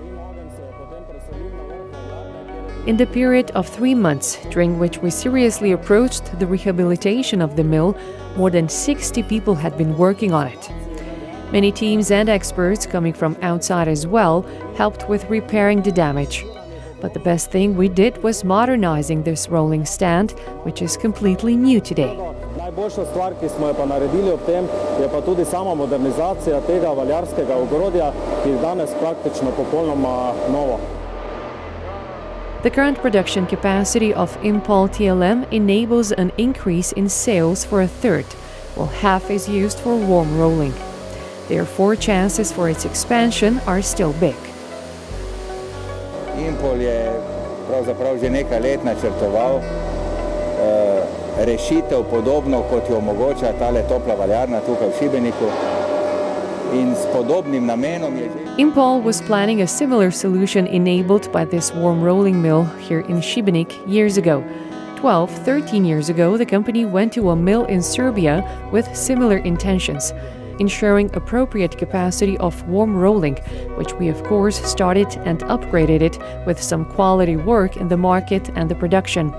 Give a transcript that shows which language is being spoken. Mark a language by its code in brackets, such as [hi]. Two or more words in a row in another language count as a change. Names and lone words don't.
[en] In the period of 3 months, during which we seriously approached the rehabilitation of the mill, more than 60 people had been working on it. Many teams and experts coming from outside as well helped with repairing the damage. But the best thing we did was modernizing this rolling stand, which is completely new today. [sl] Najboljša stvar, ki smo jo pa naredili ob tem, je pa tudi sama modernizacija tega valjarskega ogrodja, ki je danes praktično popolnoma novo. [en] The current production capacity of Impol TLM enables an increase in sales for a third, while half is used for warm rolling. Therefore, chances for its expansion are still big. [sl] Impol je pravzaprav že nekaj let načrtoval rešitev podobno, kot jo omogoča tale topla valjarna tukaj v Šibeniku. In s podobnim namenom je že... [en] Impol was planning a similar solution enabled by this warm rolling mill here in Šibenik years ago. 13 years ago, the company went to a mill in Serbia with similar intentions, ensuring appropriate capacity of warm rolling, which we of course started and upgraded it with some quality work in the market and the production.